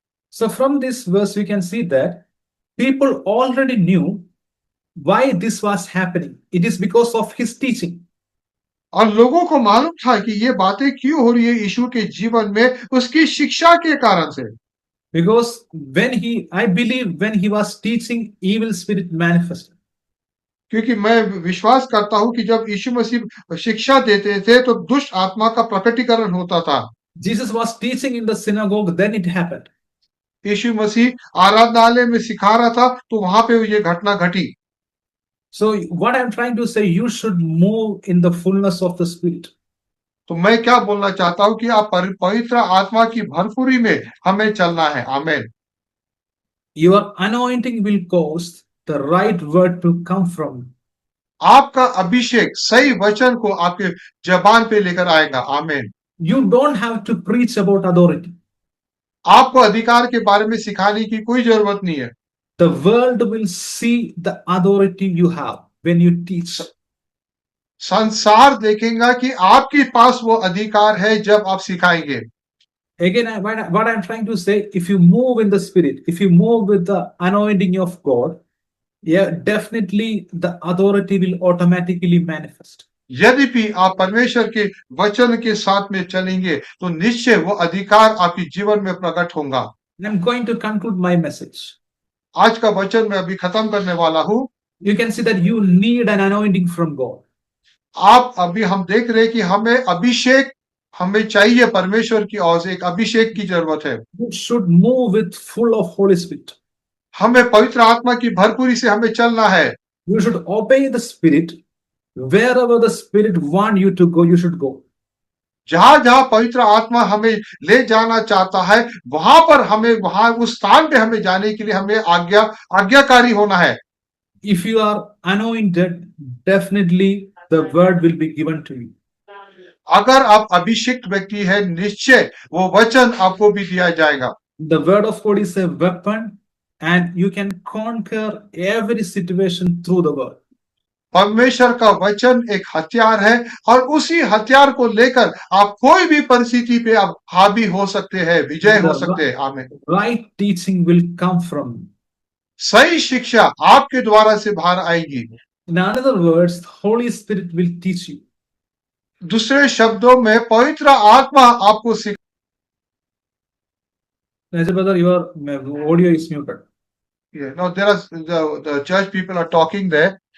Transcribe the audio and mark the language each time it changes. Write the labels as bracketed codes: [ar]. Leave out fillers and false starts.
[en] So from this verse we can see that people already knew why this was happening. It is because of his teaching. [hi] और लोगों को मालूम था कि ये बातें क्यों हो रही है यीशु के जीवन में, उसकी शिक्षा के कारण से। [en] Because I believe when he was teaching, evil spirit manifested. [hi] क्योंकि मैं विश्वास करता हूं कि जब यीशु मसीह शिक्षा देते थे तो दुष्ट आत्मा का प्रकटीकरण होता था। [en] Jesus was teaching in the synagogue, then it happened. [hi] यीशु मसीह आराधनालय में सिखा रहा था तो वहां पे ये घटना घटी। [en] So what I'm trying to say, you should move in the fullness of the spirit. [hi] तो मैं क्या बोलना चाहता हूं कि आप पवित्र आत्मा की भरपूरी में हमें चलना है। आमीन। [en] Your anointing will cause the right word to come from you. [hi] आपका अभिषेक सही वचन को आपके जबान पे लेकर आएगा। आमीन। [en] You don't have to preach about authority. [hi] आपको अधिकार के बारे में सिखाने की कोई जरूरत नहीं है। [en] The world will see the authority you have when you teach. [hi] संसार देखेगा कि आपके पास वो अधिकार है जब आप सिखाएंगे। [en] Again, what I'm trying to say, if you move in the spirit, if you move with the anointing of God, yeah, definitely the authority will automatically manifest. [hi] यद्यपि आप परमेश्वर के वचन के साथ में चलेंगे तो निश्चय वो अधिकार आपके जीवन में प्रकट होगा। [en] And I'm going to conclude my message. [hi] आज का वचन मैं अभी खत्म करने वाला हूं। [en] You can see that you need an anointing from God. [hi] आप अभी हम देख रहे हैं कि हमें अभिषेक हमें चाहिए, परमेश्वर की ओर से एक अभिषेक की जरूरत है। [en] You should move with full of Holy Spirit. [hi] हमें पवित्र आत्मा की भरपूरी से हमें चलना है। [en] You should obey the Spirit. Wherever the Spirit want you to go, you should go. [hi] जहां जहां पवित्र आत्मा हमें ले जाना चाहता है वहां पर हमें वहां उस स्थान पे हमें जाने के लिए हमें आज्ञाकारी होना है। [en] If you are anointed, definitely the word will be given to you. [hi] अगर आप अभिषिक्त व्यक्ति है निश्चय वो वचन आपको भी दिया जाएगा। [en] The word of God is a weapon, and you can conquer every situation through the word. [hi] परमेश्वर का वचन एक हथियार है और उसी हथियार को लेकर आप कोई भी परिस्थिति पे आप हावी हो सकते हैं, विजय हो सकते हैं। आमीन। [en] Right teaching will come from you. [hi] सही शिक्षा आपके द्वारा से बाहर आएगी। [en] In other words, the Holy Spirit will teach you. [hi] दूसरे शब्दों में पवित्र आत्मा आपको सिखा। [en] Brother, your audio is muted. Yeah, no, there are the church people are talking there.